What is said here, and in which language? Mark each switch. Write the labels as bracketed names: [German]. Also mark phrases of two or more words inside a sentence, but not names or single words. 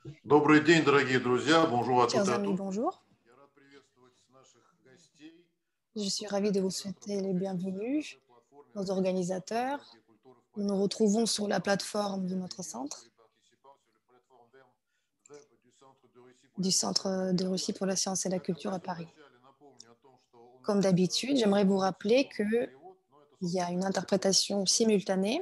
[Russian] Добрый день, дорогие друзья. [French] Bonjour à toutes Chers et à amis, tous. bonjour. [Russian] Я рад приветствовать наших гостей [French] Je [Russian] на [French] suis ravie de vous souhaiter les bienvenus, nos organisateurs. Nous nous retrouvons sur la plateforme de notre centre, du Centre de Russie pour la science et la culture à Paris. Comme d'habitude, j'aimerais vous rappeler qu'il y a une interprétation simultanée.